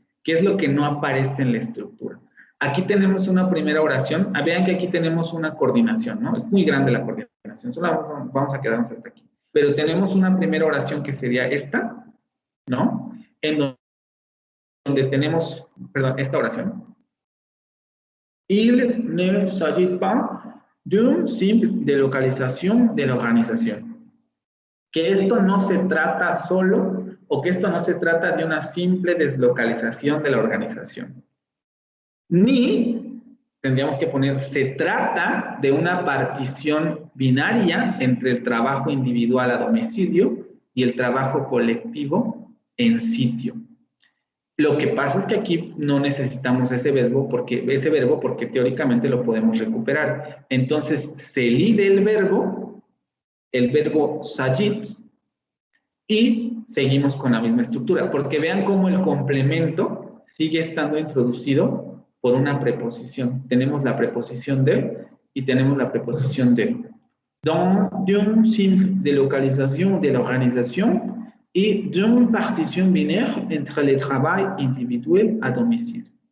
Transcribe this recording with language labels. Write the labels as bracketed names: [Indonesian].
[Spanish] ¿Qué es lo que no aparece en la estructura? Aquí tenemos una primera oración. Vean que aquí tenemos una coordinación, ¿no? Es muy grande la coordinación. Solo vamos a quedarnos hasta aquí. Pero tenemos una primera oración que sería esta, ¿no? En donde tenemos, perdón, esta oración. [French] Il ne s'agit pas d'une simple delocalisation de l'organisation. [Spanish] Que esto no se trata solo, o que esto no se trata de una simple deslocalización de la organización. Ni, tendríamos que poner, se trata de una partición binaria entre el trabajo individual a domicilio y el trabajo colectivo en sitio. Lo que pasa es que aquí no necesitamos ese verbo porque teóricamente lo podemos recuperar. Entonces, se elide el verbo s'agit, y seguimos con la misma estructura, porque vean cómo el complemento sigue estando introducido por una preposición. Tenemos la preposición de y tenemos la preposición de. [French] Dans une simple délocalisation de l'organisation et d'une partition binaire entre le travail individuel à domicile.